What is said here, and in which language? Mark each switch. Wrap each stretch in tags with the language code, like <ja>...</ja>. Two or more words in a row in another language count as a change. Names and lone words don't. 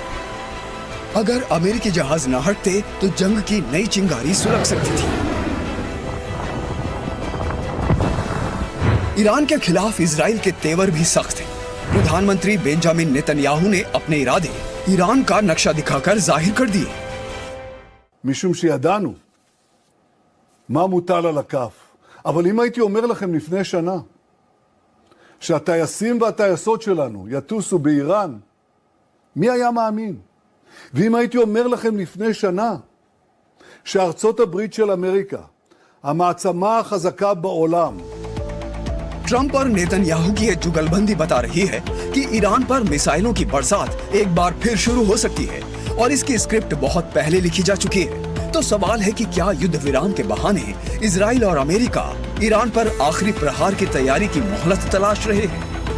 <hi>अगर अमेरिकी जहाज न हटते तो जंग की नई चिंगारी सुलग सकती थी। ईरान के खिलाफ इजराइल के तेवर भी सख्त हैं। प्रधानमंत्री बेंजामिन नेतन्याहू ने अपने इरादे ईरान का नक्शा दिखाकर जाहिर कर दिए।</hi> <he>משום שידענו מה מוטל על הכף. אבל אם הייתי אומר לכם לפני שנה שהטייסים והטייסות שלנו יטוסו באיראן מי היה מאמין? ואם הייתי אומר לכם לפני שנה שארצות הברית של אמריקה, המעצמה החזקה בעולם,</he> <hi>ट्रंप और नेतन्याहू की ये जुगलबंदी बता रही है कि ईरान पर मिसाइलों की बरसात एक बार फिर शुरू हो सकती है और इसकी स्क्रिप्ट बहुत पहले लिखी जा चुकी है। तो सवाल है कि क्या युद्ध विराम के बहाने इजराइल और अमेरिका ईरान पर आखिरी प्रहार की तैयारी की मोहलत तलाश रहे हैं।</hi>